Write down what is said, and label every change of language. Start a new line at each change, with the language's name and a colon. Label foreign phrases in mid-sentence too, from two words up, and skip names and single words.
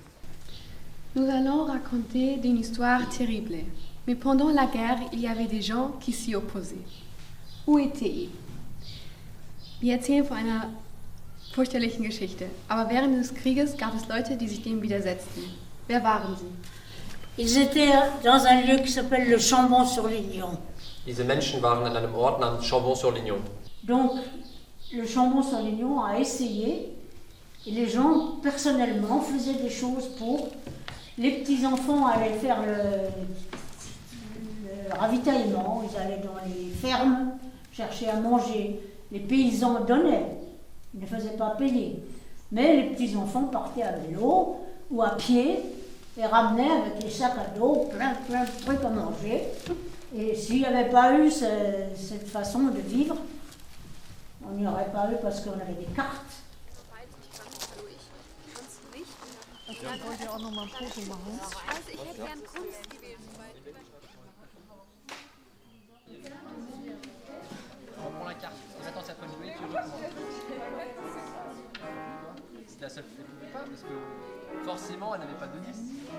French: Nous allons raconter une histoire terrible. Mais pendant la guerre, il y avait des gens qui s'y opposaient. Où étaient-ils?
German: Wir erzählen von einer fürchterlichen Geschichte. Aber während des Krieges gab es Leute, die sich dem widersetzten. Wer waren sie?
French: Ils étaient dans un lieu qui s'appelle le Chambon-sur-Lignon.
German: Diese Menschen waren an einem Ort namens Chambon-sur-Lignon.
French: Donc, le Chambon-sur-Lignon a essayé, et les gens, personnellement, faisaient des choses pour... Les petits-enfants allaient faire le ravitaillement, ils allaient dans les fermes, chercher à manger. Les paysans donnaient, ils ne faisaient pas payer. Mais les petits-enfants partaient à vélo ou à pied et ramenaient avec les sacs à dos plein de trucs à manger. Et s'il n'y avait pas eu cette façon de vivre, on n'y aurait pas eu parce qu'on avait des cartes.
German: Ich wollte ja auch noch mal ein Foto machen. Also ich hätte gern Kunst gewählt.
French: On prend la carte. Et attends, ça peut jouer, tu recommences. C'est la seule qui ne pouvait pas, parce que forcément, elle n'avait pas de 10.